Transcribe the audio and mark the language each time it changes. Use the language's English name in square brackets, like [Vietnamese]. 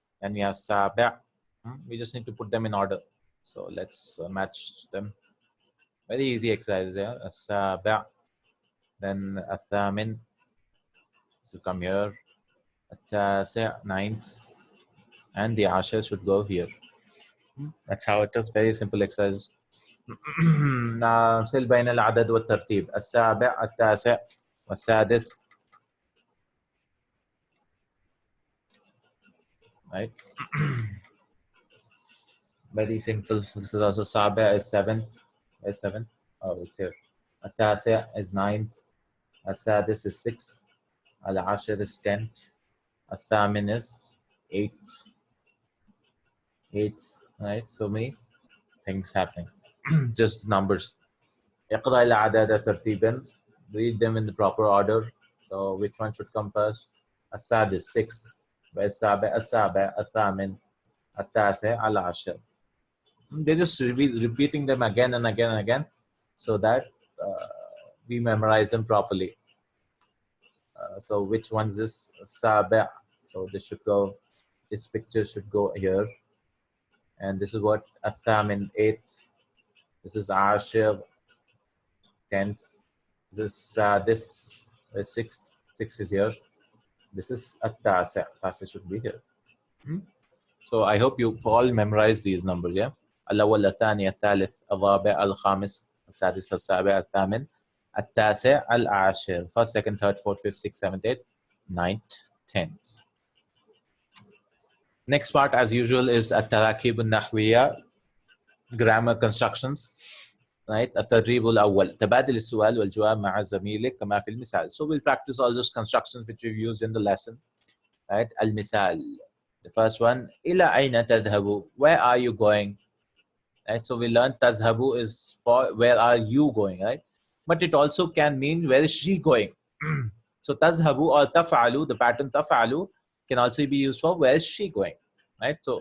[English] Then we have سابع. We just need to put them in order. So let's match them. Very easy exercise there. السابع. Then الثامن. So come here. التاسع, 9th. And the عاشر should go here. That's how it is. Very simple exercise. [Arabic] نفصل بين العدد والترتيب. السابع، التاسع، والسادس. [English] Right? Very simple. This is also سابع is 7th. Is 7th? Oh, it's here. التاسع is 9th. السادس is 6th. العاشر is 10th. الثامن is 8th. 8th. Right? So many things happening. Just numbers. اقرأ الأعداد ترتيبا. Read them in the proper order. So which one should come first? [Arabic] السادس, 6th. السابع, الثامن, التاسع, العاشر. [English] They're just repeating them again and again and again so that we memorize them properly. So which one's this? السابع. So this should go, this picture should go here. And this is what? الثامن, 8th. This is عاشر, 10th. This is 6th. 6 is here. This is التاسع. التاسع should be here. So I hope you all memorize these numbers, yeah? [Arabic] الأول، الثاني، الثالث، الرابع، الخامس، السادس، السابع، الثامن، التاسع، العاشر. [English] First, second, third, fourth, fifth, sixth, seventh, eighth, ninth, 10th. Next part, as usual, is التراكيب النحوية, grammar constructions. Right? [Arabic] التدريب الأول تبادل السؤال والجواب مع زميلك كما في المثال. [English] So we'll practice all those constructions which we've used in the lesson. Right? المثال. The first one, إلى أين تذهب? Where are you going? Right? So we learned تذهب is for where are you going, right? But it also can mean where is she going? So تذهب or تفعل, the pattern تفعل can also be used for where is she going, right?